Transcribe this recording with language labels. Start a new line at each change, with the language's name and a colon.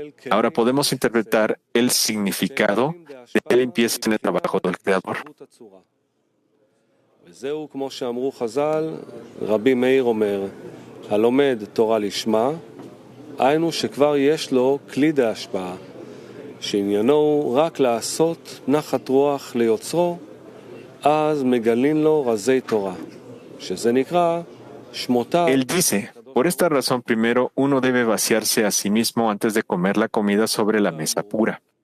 Spanish: Ahora podemos interpretar el significado de que él empieza en el trabajo del Creador.
Hebrew: וזהו כמו שאמרו חז"ל, רבי מאיר אומר, הלומד תורה לשמה, היינו שכבר יש לו כלי דהשפעה, שעניינו הוא רק לעשות נחת רוח ליוצרו, אז מגלין לו רזי תורה, שזה נקרא שמותיו.
Spanish: Él dice, por esta razón primero uno debe vaciarse a sí mismo antes de comer la comida sobre la mesa pura.